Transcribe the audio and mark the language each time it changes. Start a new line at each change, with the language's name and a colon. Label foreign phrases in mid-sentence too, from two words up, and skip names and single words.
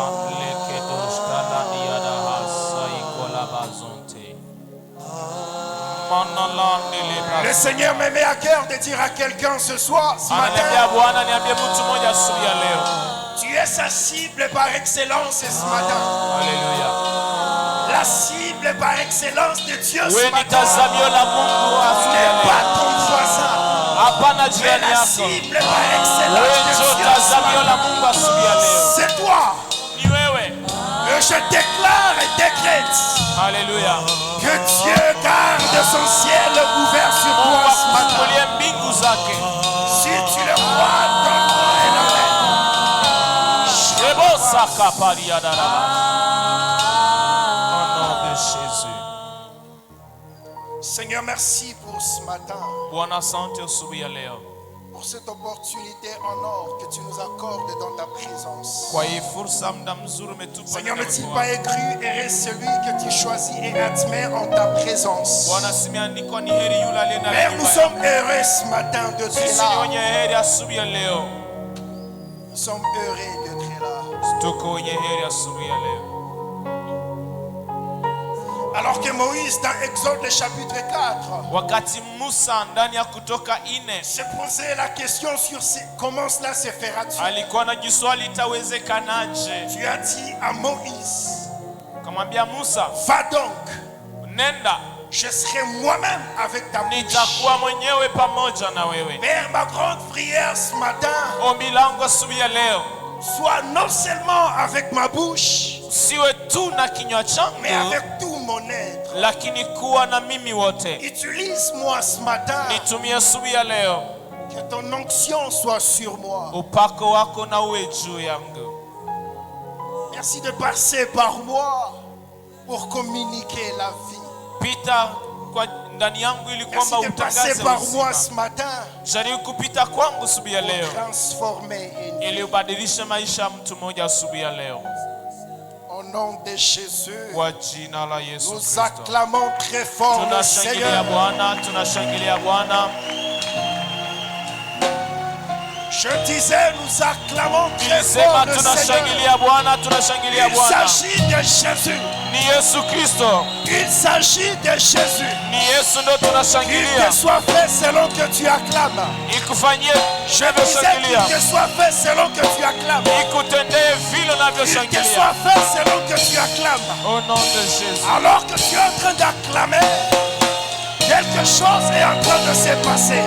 French: Le Seigneur me met à cœur de dire à quelqu'un ce soir, ce matin, tu es sa cible par excellence ce matin. Alléluia. La cible par excellence de Dieu ce
Swahili: Wewe ni
French: matin
Swahili: tazamio la Mungu
French: n'est pas
Swahili: asubuhi.
French: ton voisin,
Swahili: Hapana
French: mais
Swahili: jirani la yako.
French: cible par excellence
Swahili: Wewe
French: de
Swahili: ndio
French: Dieu ce
Swahili: tazamio la
French: matin.
Swahili: Mungu asubuhi ya leo.
French: C'est toi.
Swahili: Ni wewe.
French: Et je déclare et décrète
Swahili: Haleluya.
French: que Dieu garde son ciel ouvert sur
Swahili: Mungu
French: toi ce matin.
Swahili: akufungulie mbingu zake.
French: Si tu le crois, donne-moi un amen. Shebo saka paria daraba. Au nom de Jésus. Seigneur, merci pour ce matin,
Swahili: Bwana, asante asubuhi ya leo.
French: pour cette opportunité en or que tu nous accordes dans ta présence.
Swahili: Kwa hii fursa muda mzuri umetupa.
French: Seigneur,
Swahili: ndani ya
French: n'est-il
Swahili: uwepo
French: pas
Swahili: wako.
French: écrit, heureux celui que tu choisis et admets en ta présence.
Swahili: Bwana, simeandikwa ni heri yule aliye ndani ya
French: Père, nous
Swahili: nyumba
French: sommes
Swahili: yako.
French: heureux ce matin de
Swahili: Sisi
French: être
Swahili: ni
French: là.
Swahili: wenye heri asubuhi ya leo.
French: Nous sommes heureux d'être là.
Swahili: Tuko wenye heri asubuhi ya leo.
French: Alors que Moïse, dans Exode le chapitre 4,
Swahili: Wakati Musa ndani ya Kutoka 4
French: se posait la question sur comment cela se fera-t-il.
Swahili: alikuwa na jiswali itawezekanaje.
French: Tu as dit à Moïse,
Swahili: Kamwambia Musa,
French: va donc,
Swahili: nenda,
French: je serai moi-même avec ta bouche.
Swahili: nitakuwa mwenyewe pamoja na wewe.
French: Père, ma grande prière ce matin,
Swahili: Ombi langu asubuhi ya leo,
French: soit non seulement avec ma bouche,
Swahili: siwe tu na kinywa changu,
French: mais avec tout mon être.
Swahili: lakini kuwa na mimi wote.
French: Utilise-moi ce matin,
Swahili: Nitumie asubuhi ya leo,
French: que ton onction soit sur moi.
Swahili: upako wako na uwe juu yangu.
French: Merci de passer par moi pour communiquer la vie.
Swahili: Pita kwa ndani yangu ili
French: Merci
Swahili: kwamba
French: de passer
Swahili: utangaze
French: par moi
Swahili: uzima.
French: ce matin
Swahili: Jaribu kupita kwangu asubuhi ya leo
French: pour transformer une vie.
Swahili: ili ubadilishe maisha ya mtu mmoja asubuhi ya leo.
French: Au nom de Jésus,
Swahili: Kwa jina la Yesu
French: nous
Swahili: Kristo.
French: acclamons très fort le
Swahili: Tunashangilia
French: Seigneur.
Swahili: Bwana, tunashangilia Bwana.
French: Je disais, nous acclamons très
Swahili: Nilisema
French: fort le Seigneur.
Swahili: tunashangilia Bwana, tunashangilia
French: Il
Swahili: Bwana.
French: s'agit de Jésus.
Swahili: Ni Yesu Kristo.
French: Il s'agit de Jésus.
Swahili: Ni Yesu ndo
French: Qu'il
Swahili: tunashangilia.
French: te soit fait selon que tu acclames.
Swahili: Ikufanyie
French: Je disais qu'il
Swahili: unavyoshangilia.
French: te soit fait selon que tu acclames.
Swahili: Ikutendee vile
French: Qu'il te
Swahili: unavyoshangilia.
French: soit fait selon que tu acclames. Au nom de Jésus. Alors que tu es en train d'acclamer, quelque chose est en train de se passer.